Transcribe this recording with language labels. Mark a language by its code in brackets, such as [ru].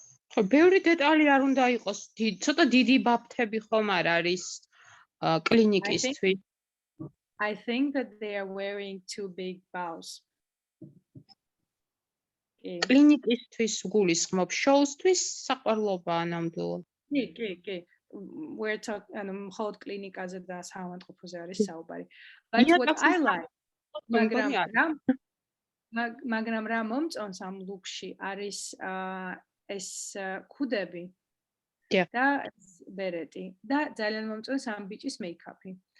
[ka] ბევრი დეტალი არ უნდა იყოს. ცოტა დიდი ბაფთები ხომ არ არის კლინიკისთვის. [en] I think that they are wearing two big bows. [ka] კლინიკისთვის გულისხმობ შოუსთვის საყვარლობაა ნამდვილად. კი. [en] We're talking [ka] მხოლოდ კლინიკაზე და საავადმყოფოზე არის საუბარი. [en] But what I like, [ka] მაგრამ რა მომწონს ამ ლუკში არის ეს ქუდები და ბერეტი და ძალიან მომწონს ამ ბიჭის მეიქაპი.